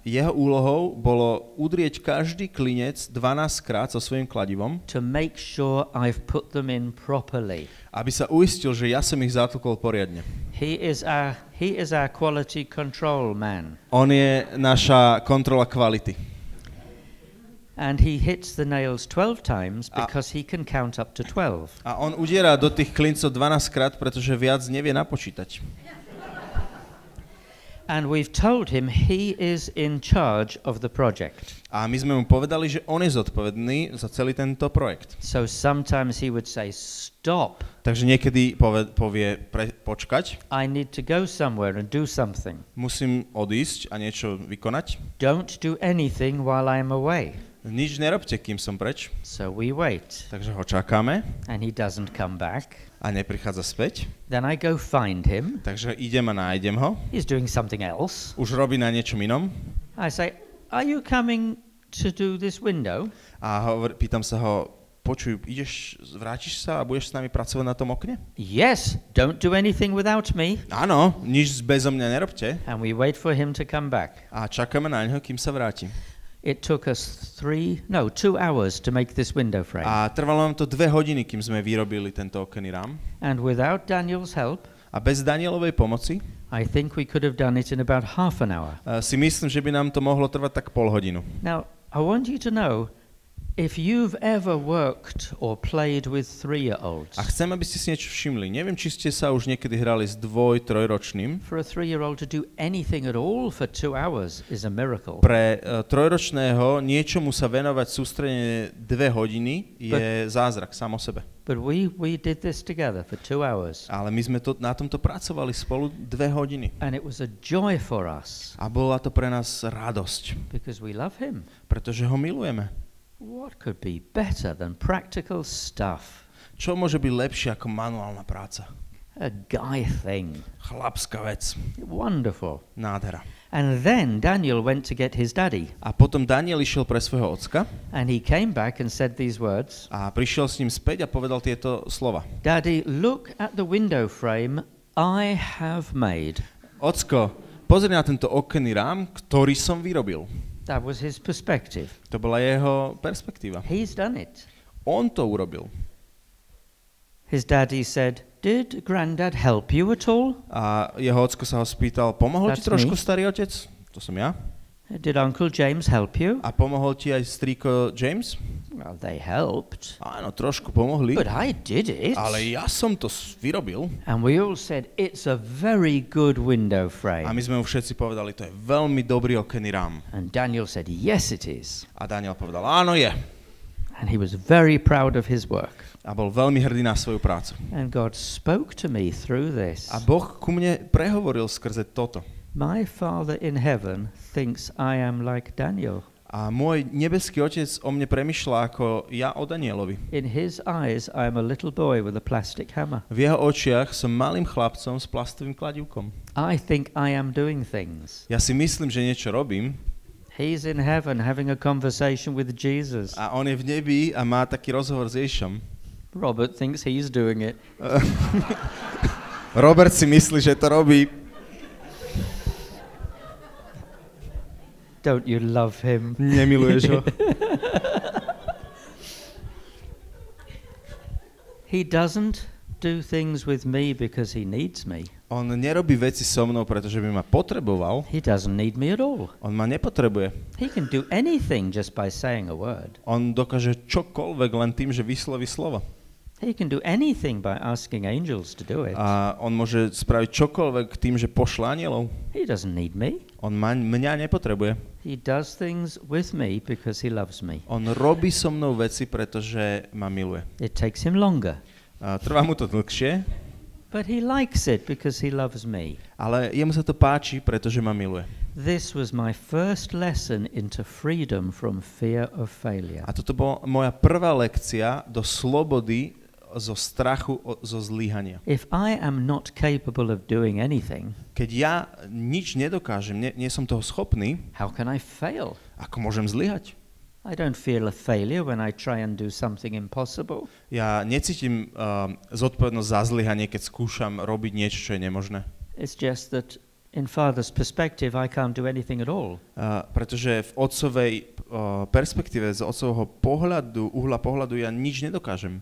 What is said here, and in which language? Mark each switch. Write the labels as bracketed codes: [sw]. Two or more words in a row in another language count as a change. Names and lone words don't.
[sk] Jeho úlohou bolo udrieť každý klinec 12 krát so svojím kladivom. [en] To make sure I've put them in properly. [sk] Aby sa uistil, že ja som ich zatlkol poriadne. [en] He is our quality control man. [sk] On je naša kontrola kvality. [en] And he hits the nails 12 times because he can count up to 12. [sk] A on udiera do tých klincov 12 krát, pretože viac nevie napočítať. [en] And we've told him he is in charge of the project. [sk] A my sme mu povedali, že on je zodpovedný za celý tento projekt. [en] So sometimes he would say, stop. [sk] Takže niekedy povie počkať. [en] I need to go somewhere and do something. [sk] Musím odísť a niečo vykonať. [en] Don't do anything while I'm away. [sk] Nič nerobte, kým som preč. [en] So we wait. [sk] Takže ho čakáme. [en] And he doesn't come back. [sk] A neprichádza späť. [en] Then I go find him. [sk] Takže idem a nájdem ho. [en] He's doing something else. [sk] Už robí na niečom inom. [en] I say, are you coming to do this window? [sk] A pýtam sa ho, počuj, vrátiš sa a budeš s nami pracovať na tom okne? [en] Yes, don't do anything without me. [sk] Áno, nič bezo mňa nerobte. [en] And we wait for him to come back. [sk] A čakáme na ňo, kým sa vráti. [en] It took us 2 hours to make this window frame. [sk] A trvalo nám to 2 hodiny, kým sme vyrobili tento okenný rám. [en] And without Daniel's help, [sk] a bez Danielovej pomoci, [en] I think we could have done it in about half an hour. [sk] Si myslím, že by nám to mohlo trvať tak pol hodinu. [en] Now, I want you to know, if you've ever worked or played with 3-year-olds. [sk] A chcem, aby ste si niečo všimli. Neviem, či ste sa už niekedy hrali s 2-3-ročným. [en] For a 3-year-old to do anything at all for 2 hours is a miracle. [sk] Pre 3-ročného niečomu sa venovať sústredene 2 hodiny je zázrak sám o sebe. [en] But we did this together for 2 hours. [sk] Ale my sme na tomto pracovali spolu 2 hodiny. [en] And it was a joy for us. [sk] A bola to pre nás radosť. [en] Because we love him. [sk] Pretože ho milujeme. [en] What could be better than practical stuff? [sk] Čo môže byť lepšie ako manuálna práca? [en] A guy thing. [sk] Chlapská vec. [en] Wonderful. [sk] Nádhera. [en] And then Daniel went to get his daddy. [sk] A potom Daniel išiel pre svojho ocka. [en] And he came back and said these words. [sk] A prišiel s ním späť a povedal tieto slova. [en] Daddy, look at the window frame I have made. [sk] Ocko, pozri na tento okenný rám, ktorý som vyrobil. [en] That was his perspective. [sk] To bola jeho perspektíva. [en] He's done it. [sk] On to urobil. [en] His daddy said, did granddad help you at all? [sk] A jeho ocko sa ho spýtal, pomohol ti trošku starý otec? To som ja. [en] Did Uncle James help you? [sk] A pomohol ti aj strýko James? [en] Well, they helped. [sk] Áno, trošku pomohli. [en] But I did it. [sk] Ale ja som to vyrobil. [en] And we all said, it's a very good window frame. [sk] A my sme mu všetci povedali, to je veľmi dobrý okenný rám. [en] And Daniel said, yes, it is. [sk] A Daniel povedal, áno je. [en] And he was very proud of his work. [sk] A bol veľmi hrdý na svoju prácu. [en] And God spoke to me through this. [sk] A Boh ku mne prehovoril skrze toto. [en] My Father in heaven thinks I am like Daniel. [sk] A môj nebeský otec o mne premýšľa ako ja o Danielovi. [en] In his eyes I am a little boy with a plastic hammer. [sk] V jeho očiach som malým chlapcom s plastovým kladivkom. [en] I think I am doing things. [sk] Ja si myslím, že niečo robím. [en] He's in heaven having a conversation with Jesus. [sk] A on je v nebi a má taký rozhovor s Ježišom. [en] Robert thinks he's doing it. [sk] Robert si myslí, že to robí. [en] Don't you love him? [sk] Nemiluješ ho? [en] He doesn't do things with me because he needs me. [sk] On nerobí veci so mnou, pretože by ma potreboval. [en] He doesn't need me at all. [sk] On ma nepotrebuje. [en] He can do anything just by saying a word. [sk] On dokáže čokoľvek len tým, že vysloví slovo. [en] He can do anything by asking angels to do it. [sk] A on môže spraviť čokoľvek tým, že pošle anielov. [en] He doesn't need me. [sk] On mňa nepotrebuje. [en] He does things with me because he loves me. [sk] On robí so mnou veci, pretože ma miluje. [en] It takes him longer. [sk] Trvá mu to dlhšie. [en] But he likes it because he loves me. [sk] Ale jemu sa to páči, pretože ma miluje. [en] This was my first lesson into freedom from fear of failure. [sk] A toto bola moja prvá lekcia do slobody zo strachu zo zlyhania. [en] If I am not capable of doing anything, [sk] keď ja nič nedokážem, nie som toho schopný, [en] how can I fail? [sk] ako môžem zlyhať? [en] I don't feel a failure when I try and do something impossible. [sk] Ja necítim zodpovednosť za zlyhanie, keď skúšam robiť niečo, čo je nemožné. [en] It's just that in Father's perspective I can't do anything at all. [sk] Pretože v otcovej perspektíve, z otcovho uhla pohľadu ja nič nedokážem.